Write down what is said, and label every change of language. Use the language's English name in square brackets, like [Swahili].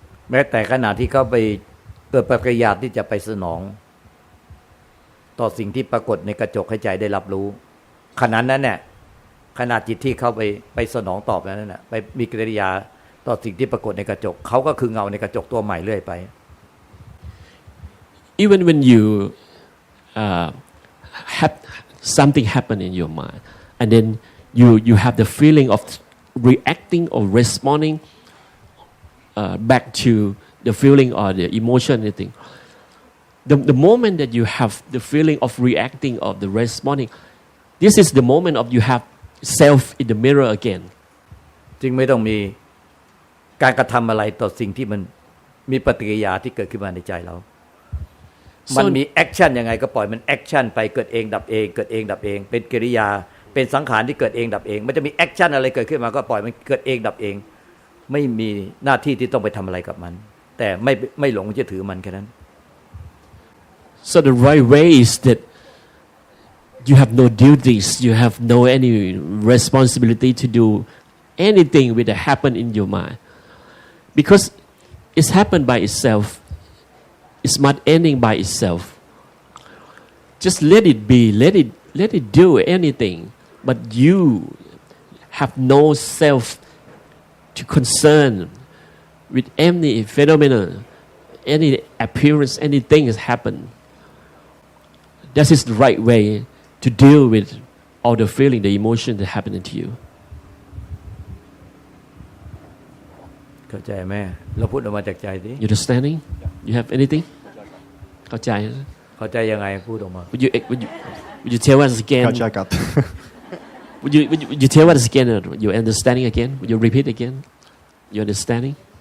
[Thai] แม้แต่ขณะที่เขาไปเกิดปฏิกิริยาที่จะไปสนองต่อสิ่งที่ปรากฏในกระจกให้ใจได้รับรู้ขณะนั้นเนี่ยขณะจิตที่เขาไปสนองตอบนั้นน่ะไปมีกิริยาต่อสิ่งที่ปรากฏในกระจกเขาก็คือเงาในกระจกตัวใหม่เรื่อยไป [English] even when you have something happen in your mind and then you have the feeling of reacting or responding back to the feeling or the emotion anything the moment that you have the feeling of reacting or the responding this is the moment of you have self in the mirror again [Thai] จึงไม่ต้องมีการกระทำอะไรต่อสิ่งที่มันมีปฏิกิริยาที่เกิดขึ้นมาในใจเรามันมีแอคชั่นยังไงก็ปล่อยมันแอคชั่นไปเกิดเองดับเองเกิดเองดับเองเป็นกิริยาเป็นสังขารที่เกิดเองดับเองมันจะมีแอคชั่นอะไรเกิดขึ้นมาก็ปล่อยมันเกิดเองดับเองไม่มีหน้าที่ที่ต้องไปทำอะไรกับมันแต่ไม่หลงจะถือมันแค่นั้น [English] so the right way is that you have no duties you have no any responsibility to do anything with that happen in your mind because it's happened by itself it's not ending by itself just let it be let it do anything but you have no self to concern with any phenomenon any appearance anything has happened that is the right way to deal with all the feeling the emotion that happened to you [Thai] เข้าใจไหมเราพูดออกมาจากใจดิ [English] you understanding you have anything [Thai] เข้าใจ ยังไงพูดออกมา [English] would you tell us again [Thai] เข้าใจครับ [English] would you tell us again your understanding again would you repeat again your understanding